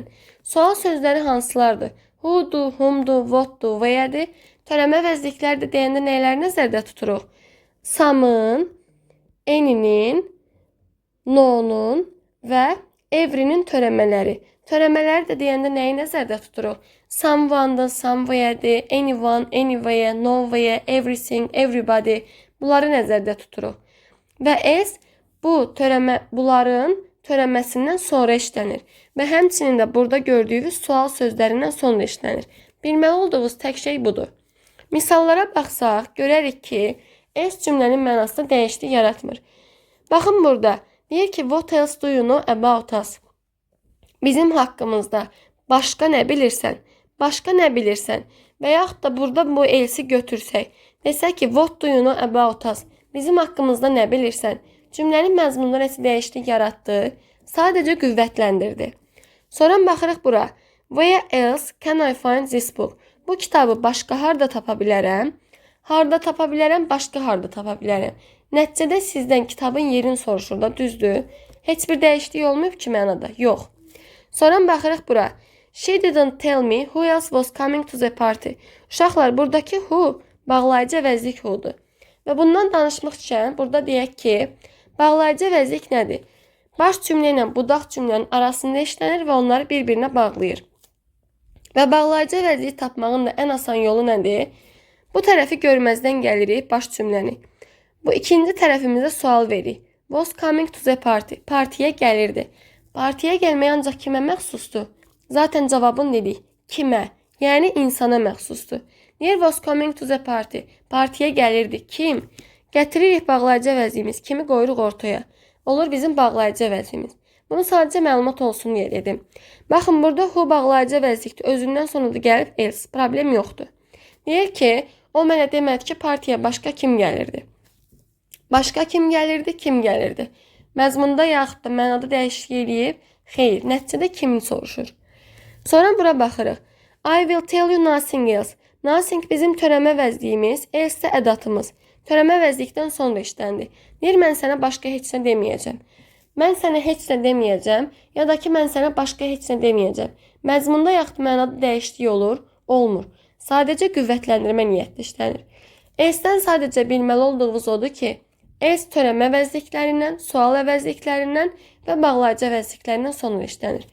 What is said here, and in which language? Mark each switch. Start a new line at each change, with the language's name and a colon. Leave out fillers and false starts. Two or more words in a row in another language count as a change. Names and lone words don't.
Azerbaijani: Sual sözləri hansılardır? Who'dur, whom'dur, what'dur və yədir. Törəmə əvəzliklər də deyəndə nələri nəzərdə tuturuq? Some'ın, any'nin, no'nun və every'nin törəmələri. Törəmələri də deyəndə nəyi nəzərdə tuturuq? Someone'dır, somewhere'dir,
English: anyone, anywhere, nowhere, everything, everybody.
Azerbaijani: Bunları nəzərdə tuturuq. Və else bunların törəməsindən sonra işlənir. Və həmçinin də burada gördüyünüz sual sözlərindən sonra işlənir. Bilməli olduğunuz tək şey budur. Misallara baxsaq, görərik ki, else cümlənin mənasında dəyişiklik yaratmır. Baxın burada, deyir ki,
English: what else do you know about us?
Azerbaijani: Bizim haqqımızda başqa nə bilirsən? Başqa nə bilirsən? Və yaxud da burada bu else'i götürsək, desək ki,
English: what do you know about us?
Azerbaijani: Bizim haqqımızda nə bilirsən? Cümlənin məzmununda nəsə dəyişiklik yaratdı, sadəcə qüvvətləndirdi. Sonra baxırıq bura.
English: Where else can I find this book?
Azerbaijani: Bu kitabı başqa harda tapa bilərəm? Harda tapa bilərəm, başqa harda tapa bilərəm. Nəticədə sizdən kitabın yerini soruşur da, düzdür? Heç bir dəyişiklik olmayıb ki mənada? Yox. Sonra baxırıq bura.
English: She didn't tell me who else was coming to the party.
Azerbaijani: Uşaqlar, buradakı who bağlayıcı əvəzlik who'dur. Və bundan danışmaq üçün burada deyək ki, bağlayıcı əvəzlik nədir? Baş cümlə ilə budaq cümlənin arasında işlənir və onları bir-birinə bağlayır. Və bağlayıcı əvəzliyi tapmağın da ən asan yolu nədir? Bu tərəfi görməzdən gəlirik, baş cümləni. Bu ikinci tərəfimizə sual veririk.
English: Was coming to the party.
Azerbaijani: Partiyə gəlirdi. Partiyə gəlmək ancaq kimə məxsusdur? Zaten cavabını dedik. Kimə? Yəni insana məxsusdur.
English: Deyir was coming to the party.
Azerbaijani: Partiyə gəlirdi. Kim? Gətiririk bağlayıcı əvəzliyimiz. Kimi qoyuruq ortaya? Olur bizim bağlayıcı əvəzliyimiz. Bunu sadəcə məlumat olsun deyə dedim. Baxın, burada who bağlayıcı əvəzlikdir. Özündən sonra da gəlib else. Problem yoxdur. Deyir ki, o mənə demədi ki, partiyə başqa kim gəlirdi? Başqa kim gəlirdi? Kim gəlirdi? Məzmunda yaxud da mənada dəyişiklik eləyib? Xeyr, nəticədə kimi soruşur. Sonra bura baxırıq.
English: I will tell you nothing else.
Azerbaijani: Nothing bizim törəmə vəzliyimiz, else ədatımız. Törəmə vəzlikdən sonra işləndir. Deyir, mən sənə başqa heç nə deməyəcəm. Mən sənə heç nə deməyəcəm, ya da ki, mən sənə başqa heç nə deməyəcəm. Məzmunda yaxud mənada dəyişdiyi olur, olmur. Sadəcə qüvvətləndirmə niyyətli işlənir. Else'dən sadəcə bilməli olduğunuz odur ki, else törəmə vəzliklərindən, sual əvəzliklərindən və bağlayıcı əvəzliklərindən sonra işlənir.